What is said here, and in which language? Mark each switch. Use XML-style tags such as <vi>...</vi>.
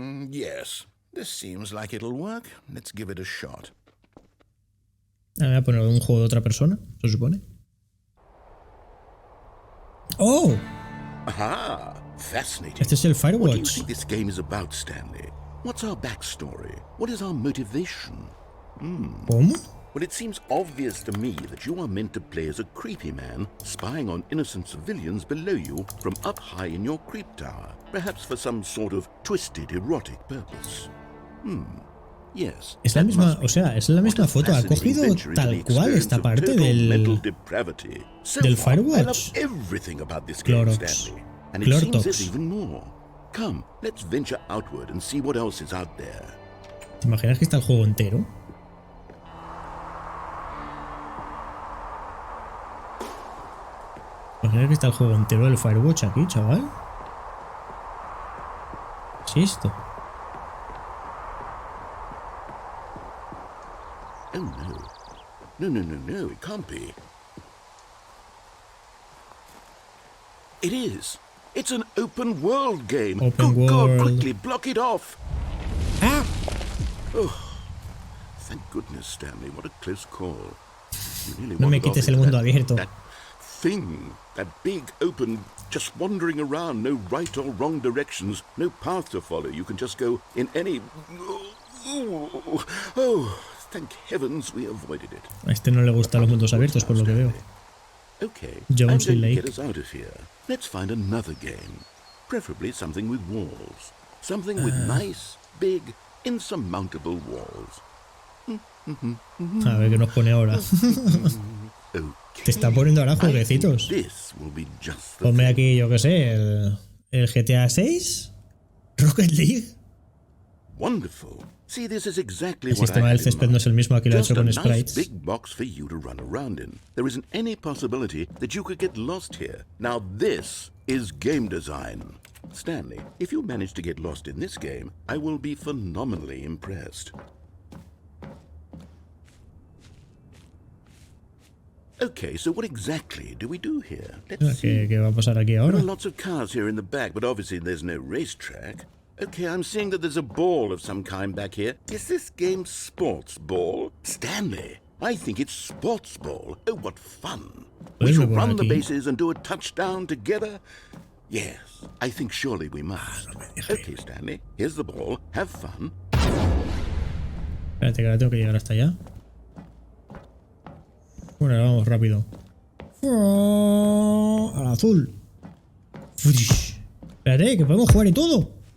<en>Yes, this seems like it'll work. Let's give it a shot.</en> <es>Voy a poner un juego de otra persona, se supone. Oh!</es> <en>Aha! Fascinating.</en> <es>Este es el Firewatch.</es> <en>What do you think this game is about, Stanley? What's our backstory? What is our motivation?</en> <es>¿Cómo?</es> <en>Well, it seems obvious to me that you are meant to play as a creepy man, spying on innocent civilians below you from up high in your creep tower, perhaps for some sort of twisted erotic purpose. Yes.</en> <es>Es la misma, o sea, es la misma foto. Ha cogido tal cual esta parte del Firewatch. Clorox.</es> <en>And it seems there's even more. Come, let's venture outward and see what else is out there.</en> <es>¿Te imaginas que está el juego entero? ¿Te imaginas que está el juego entero del Firewatch aquí, chaval? ¿Qué es esto?</es> <en>Oh no. No, it can't be. It is. It's an open world game. Open world. God, quickly block it off. Ah! Oh, thank goodness, Stanley. What a close call.</en> <es>No me quites el mundo abierto.</es> <en>That thing, that big open, just wandering around, no right or wrong directions, no path to follow. You can just go in any. Oh, thank heavens we avoided it.</en> <es>A este no le gustan los mundos abiertos, por lo que veo.</es> <en>Okay, Jones I'm going Lake. to get us out of here. Let's find another game. Preferably something with walls. Something with nice, big, insurmountable walls.</en> <es>A ver qué nos pone ahora. Te está poniendo ahora jueguecitos. Ponme aquí, yo qué sé, el GTA 6, Rocket League.</es> <en>Wonderful. See, this is exactly</en> <es>El sistema del césped no es el mismo, aquí lo he hecho con sprites.</es> <en>Big box for you to run around in. There isn't any possibility that you could get lost here. Now this is game design. Stanley, if you manage to get lost in this game, I will be phenomenally impressed. Okay, so what exactly do we do here? Let's see.</en> <es>¿Qué va a pasar aquí ahora?</es> <en>There are lots of cars here in the back, but obviously there's no racetrack. Okay, I'm seeing that there's a ball of some kind back here. Is this game sports ball? Stanley, I think it's sports ball. Oh, what fun. We shall run the bases and do a touchdown together. Yes, I think surely we must. Okay, Stanley, here's the ball. Have fun.</en> <es>Espérate, que ahora tengo que llegar hasta allá. Bueno, vamos rápido. Al azul. Espérate, que podemos jugar y todo.</es>